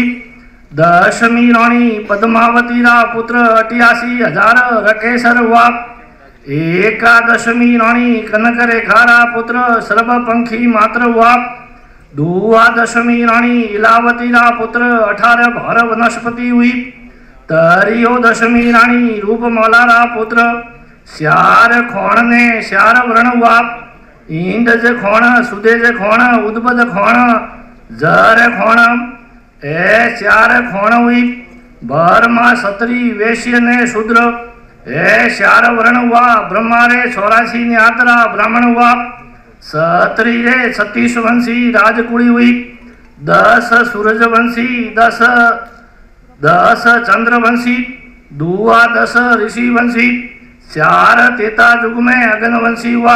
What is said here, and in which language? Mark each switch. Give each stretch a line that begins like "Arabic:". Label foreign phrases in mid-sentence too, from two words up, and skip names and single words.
Marwari: दशमी रानी पद्मावती रा पुत्र 88,000 रकेसर हुआ। एकादशमी रानी कनक रेखा रा पुत्र सर्वपंखी मात्र हुआ। द्वादशमी रानी इलावती रा पुत्र 18 भर वनस्पति हुई। त्रयोदशमी रानी रूपमाला रा पुत्र श्यार खोण ने श्यार वर्ण हुआ। इंदज खोण सुदेज खोण उद्बद खोण जर खोण ए श्यार खोण हुई। बर्मा क्षत्रि वैश्य ने शूद्र ए श्यार वर्ण हुआ। ब्रह्मा रे 84 न्यातरा ब्राह्मण हुआ। क्षत्रि रे 36 वंशी राजकुड़ी हुई। 10 सूरजवंशी 10 चंद्रवंशी 12 ऋषि वंशी 4 तेता युग में अगनवंशी हुआ।